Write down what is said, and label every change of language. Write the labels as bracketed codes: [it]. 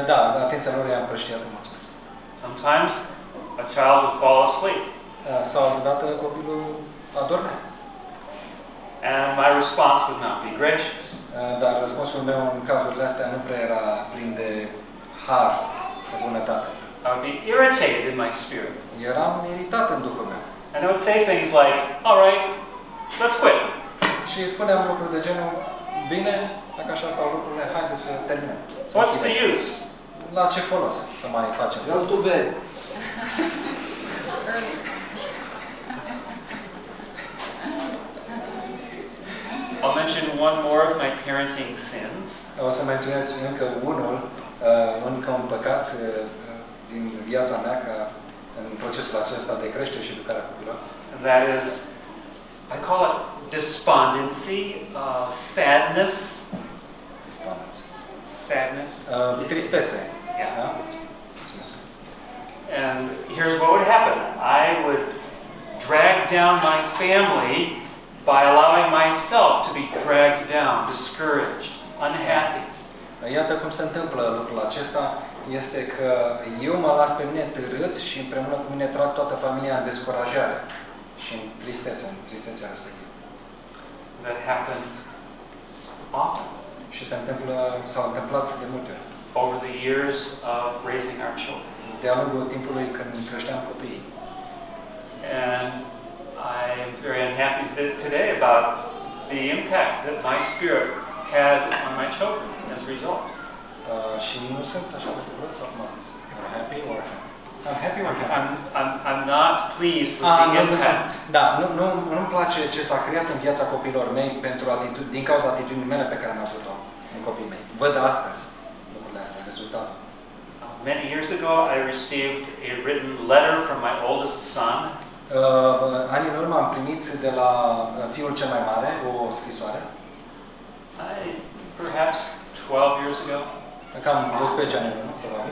[ro] Da, atenția lor era împrăștiată, mulțumesc. [en] Sometimes a child would fall asleep. [ro] Sau altădată copilul adormea. [en] And my response would not be gracious. [ro] Dar răspunsul meu în cazurile astea nu prea era plin de har, de bunătate. [en] I would be irritated in my spirit. [ro] Eram iritat în duhul meu. [en] And I would say things like, all right, let's quit. [ro] Și spuneam lucruri de genul, bine, dacă așa stau lucrurile, haide să terminăm. [en] What's the use? [ro] La ce folos să mai facem? Vreau dube. [en] I'll mention one more of my parenting sins. [ro] O să menționez încă unul, încă un păcat din viața mea, ca în procesul acesta de creștere și educare a copilului. [en] that is, I call it despondency, sadness. Despondency. Sadness. [ro] Tristețe. [en] Yeah. And here's what would happen. I would drag down my family by allowing myself to be dragged down, discouraged, unhappy. [ro] Iată cum se întâmplă lucrul acesta, este că eu mă las pe mine târât și împreună cu mine trag toată familia în descurajare și în tristețe, în tristețe respectivă. [en] That happened often. [ro] Și se întâmplă, s-a întâmplat de multe ori. [en] Over the years of raising our children. [ro] De-a lungul timpului când creșteam copiii. [en] And I am very unhappy today about the impact that my spirit had on my children as a result. [ro] Și nu sunt așa de bucuros sau cum a zis? [en] Happy or I'm happy or I'm not pleased with the impact. [ro] Nu-mi place ce s-a creat în viața copiilor mei pentru din cauza atitudinii mele pe care am avut-o în copiii mei. Văd astăzi lucrurile astea, rezultatul. [en] Many years ago, I received a written letter from my oldest son. [ro] Anii în urmă am primit de la fiul cel mai mare o scrisoare. [en] Perhaps 12 years ago. [ro] Cam 12 ani în urmă, probabil.